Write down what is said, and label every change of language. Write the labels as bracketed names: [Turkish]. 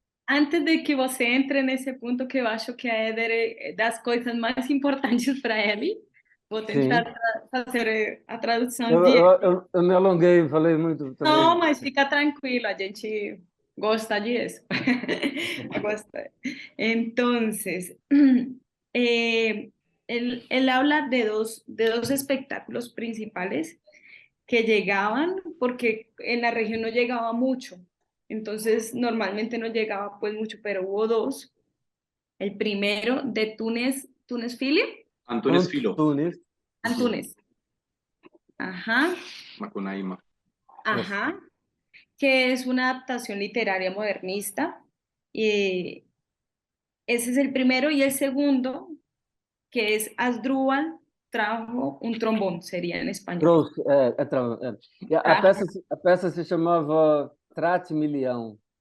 [Portuguese] antes de que você entre nesse ponto que eu acho que é das coisas mais importantes para ele, vou tentar Sim. fazer a tradução Eu, de... eu, eu, eu me alonguei, falei muito Não, também. mas fica tranquilo, a gente gosta disso. Gosta. [Spanish] Entonces, él habla de dos espectáculos principales que llegaban, porque en la región no llegaba mucho. Entonces, normalmente no llegaba pues mucho, pero hubo dos. El primero de Túnez Philip, Antunes Filo. Antunes. Uhum. Antunes. Ajá, Macunaíma. [Portuguese] Isso. [Spanish] ajá, que es una adaptación literaria modernista. Y ese es el primero. Y el segundo, que es Asdrúbal trajo un trombón, sería en español. [Portuguese] Trouxe, E [Spanish] Trajo [Portuguese] a peça se chamava Trate-me Leão.